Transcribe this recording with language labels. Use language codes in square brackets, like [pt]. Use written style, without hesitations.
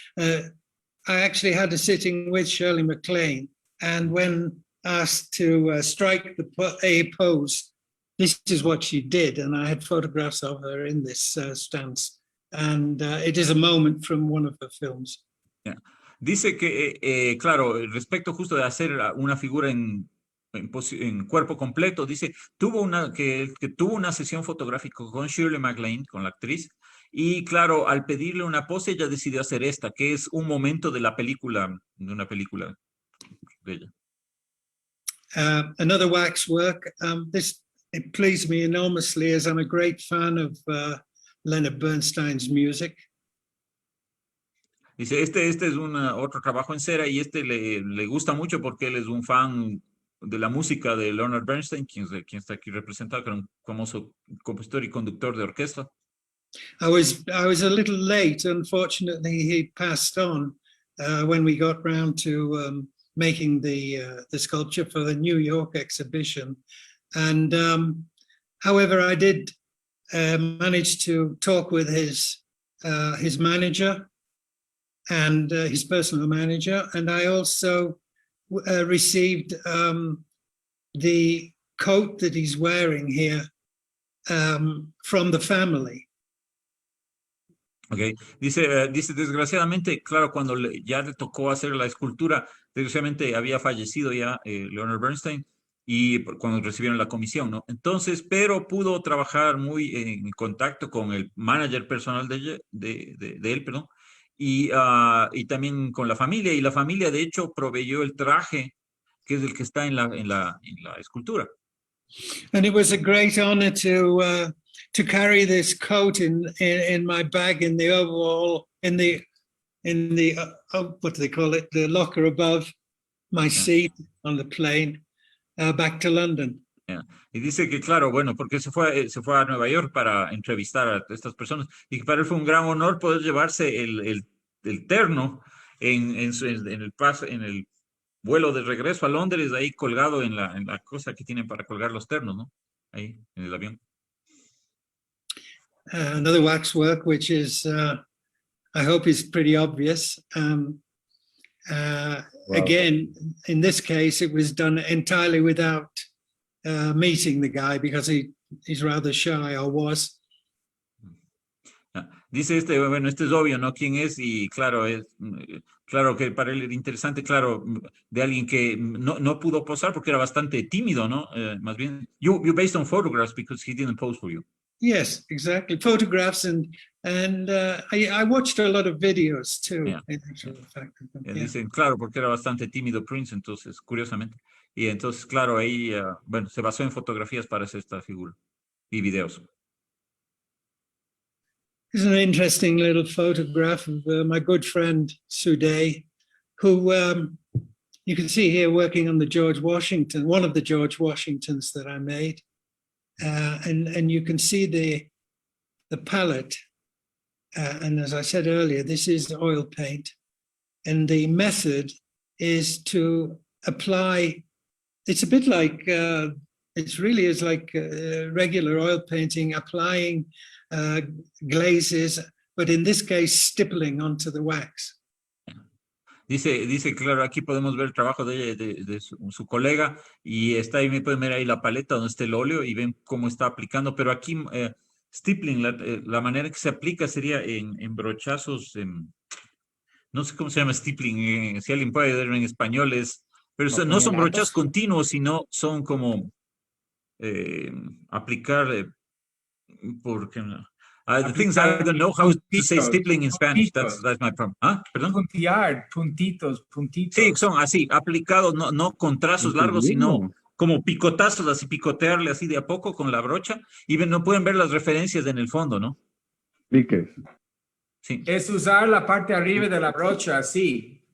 [en] I actually had a sitting with Shirley MacLaine, and when asked to strike a pose, this is what she did, and I had photographs of her in this stance, and it is a moment from one of her films. Yeah. [es] Dice que, claro, respecto justo de hacer una figura en cuerpo completo, dice, que tuvo una sesión fotográfica con Shirley MacLaine, con la actriz, y claro, al pedirle una pose, ella decidió hacer esta, que es un momento de la película, de una película de ella. [en] Another waxwork, it pleased me enormously as I'm a great fan of Leonard Bernstein's music. [es] Dice, este es otro trabajo en cera y le gusta mucho porque él es un fan de la música de Leonard Bernstein, quien está aquí representado, que era un famoso compositor y conductor de orquesta. [en] I was a little late. Unfortunately, he passed on when we got round to making the sculpture for the New York exhibition. And however, I did manage to talk with his manager and his personal manager, and I also received the coat that he's wearing here from the family. Okay. [es] Dice, desgraciadamente, claro, cuando ya le tocó hacer la escultura, desgraciadamente había fallecido ya Leonard Bernstein y cuando recibieron la comisión, ¿no? Entonces, pero pudo trabajar muy en contacto con el manager personal de él, perdón, y también con la familia, y la familia de hecho proveyó el traje que es el que está en la escultura. [en] And it was a great honor to carry this coat in my bag in the overall in the what do they call it, the locker above my seat on the plane back to London. Yeah. [es] Y dice que claro, bueno, porque se fue a Nueva York para entrevistar a estas personas y que para él fue un gran honor poder llevarse el terno en el vuelo de regreso a Londres, ahí colgado en la cosa que tienen para colgar los ternos, ¿no? Ahí en el avión. [en] Another waxwork, which is, I hope is pretty obvious. Wow. Again, in this case, it was done entirely without meeting the guy because he's rather shy, or was. [es] Dice bueno, este es obvio, ¿no? ¿Quién es? Y claro, claro que para él era interesante, claro, de alguien que no pudo posar porque era bastante tímido, ¿no? Más bien, [en] you based on photographs because he didn't pose for you. Yes, exactly. Photographs and I watched a lot of videos too. Yeah. In actual fact. Yeah. [es] Dicen, claro, porque era bastante tímido Prince, entonces, curiosamente. Y entonces, claro, ahí, bueno, se basó en fotografías para hacer esta figura. y videos. [en] This is an interesting little photograph of my good friend Suday, who you can see here working on the George Washington, one of the George Washingtons that I made. And you can see the palette. And as I said earlier, this is oil paint. And the method is to apply, it's a bit like, it really is like regular oil painting, applying glazes, but in this case, stippling onto the wax. [es] Dice, claro, aquí podemos ver el trabajo de su colega y está ahí, me pueden ver ahí la paleta donde está el óleo y ven cómo está aplicando, pero aquí stippling, la manera que se aplica sería en brochazos, no sé cómo se llama stippling, si alguien puede ver en español, pero no son brochazos continuos, sino son como aplicar, porque... [en] the things I don't know how to say stippling in Spanish. That's my problem. [es] ¿Ah? ¿Perdón? Puntillar, puntitos. Sí, son así, aplicados, no con trazos largos, sino como picotazos, así picotearle así de a poco con la brocha. Y no pueden ver las referencias en el fondo, ¿no? Piques. Sí. Es usar la parte arriba de la brocha, así.